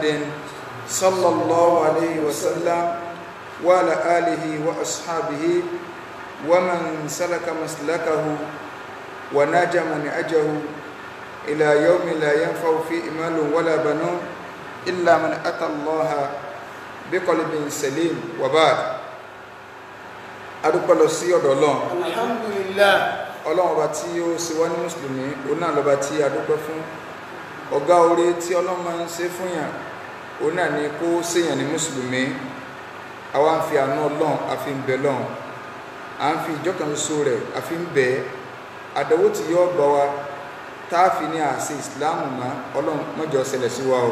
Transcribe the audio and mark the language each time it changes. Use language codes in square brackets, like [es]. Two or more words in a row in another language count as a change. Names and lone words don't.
[ar] صلى الله عليه وسلم وعلى آله وأصحابه ومن سلك مسلكه وناج منهجه إلى يوم لا ينفع فيه مال ولا بنون إلا من أتى الله بقلب سليم وبعد [yo] adúpẹ́ lọ sí ọ̀dọ̀ Ọlọ́run. [ar] Alhamdulillah. [yo] Ọlọ́run ọba tí ó ṣe wá ní mùsùlùmí òun náà lọ́ba tí adúpẹ́ fún. Ọ̀gá oore tí Ọlọ́run máa ń ṣe fún yàn òun náà ni kó ṣèyàn ní mùsùlùmí. Àwa ń fi àánú Ọlọ́run a fi ń bẹ Ọlọ́run, à ń fi ìjọkan ṣoṣo rẹ̀ a fi ń bẹ àdánwò tí yóò bá wa tá a fi ní àṣẹ ìsìláàmù mọ́ Ọlọ́run má jẹ́ ó ṣẹlẹ̀ sí wa o.